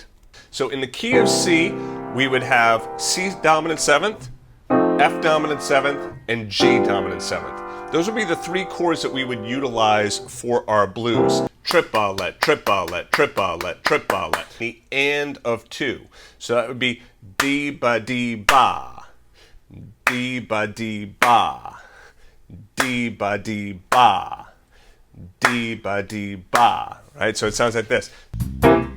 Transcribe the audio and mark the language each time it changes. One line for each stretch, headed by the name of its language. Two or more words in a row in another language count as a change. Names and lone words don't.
English: So in the key of C, we would have C dominant 7th, F dominant 7th, and G dominant 7th. Those would be the 3 chords that we would utilize for our blues. Triplet, triplet, triplet, triplet. The and of 2. So that would be D ba D ba, D ba D ba, D ba D ba, D ba D ba. Right? So it sounds like this.